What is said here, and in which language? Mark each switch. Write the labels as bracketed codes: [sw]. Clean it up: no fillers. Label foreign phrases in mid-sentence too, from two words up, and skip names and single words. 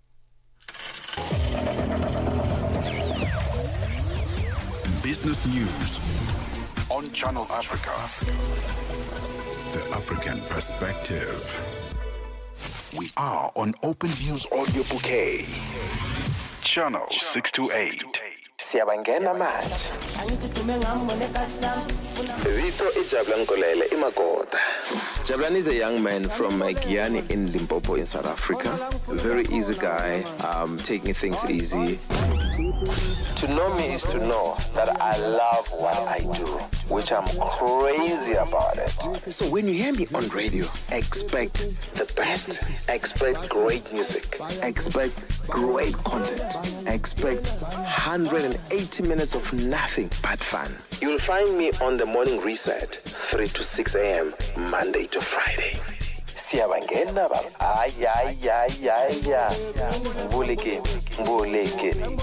[en] Business news on Channel Africa. The African perspective. We are on Open Views Audio Bouquet. Channel 628. [zu] Siyabangena manje. [ts] Vito iJabulani Nkolele iMagoda. [en] Jabulani is a young man from Giyani in Limpopo in South Africa. A very easy guy, taking things easy. To know me is to know that I love what I do, which I'm crazy about it. So when you hear me on radio, expect the best. Expect great music. Expect great content. Expect 180 minutes of nothing but fun. You'll find me on the morning reset, 3 to 6 a.m., Monday to Friday. [zu] Siyabangena baba. Ay. Mbuleke.